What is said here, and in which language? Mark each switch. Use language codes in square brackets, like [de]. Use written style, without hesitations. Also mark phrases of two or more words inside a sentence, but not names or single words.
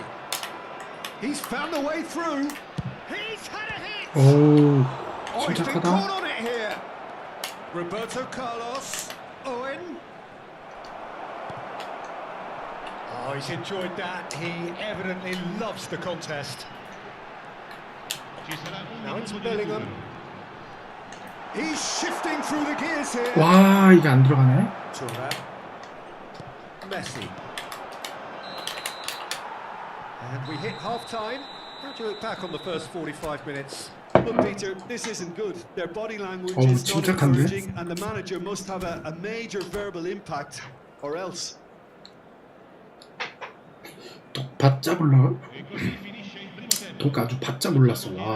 [en] He's found a way through. He's had a hit. [ko] 오, [en] Oh, he's been caught [ko] 침착하다. [en] on it here. Roberto Carlos. Owen. Oh, he's enjoyed that. He evidently loves the contest. [it] Ci sarà un [en] Now it's [it] minuto di [en] Bellingham. [it] recupero. [en] He's shifting through the gears here. [ko] 와, 이게 안 들어가네. [en] Thuram. Messi. And we hit half-time. How do you look back on the first 45 minutes? Look, Peter, this isn't good. Their body language Oh, is not [ko] 침착한데? [en] encouraging, and the manager must have a major verbal impact, or else. [ko] 또 바짝 올라. [it] E così finisce il primo tempo. [ko] donc 아주 바짝 올랐어. [en] I [ko] 와.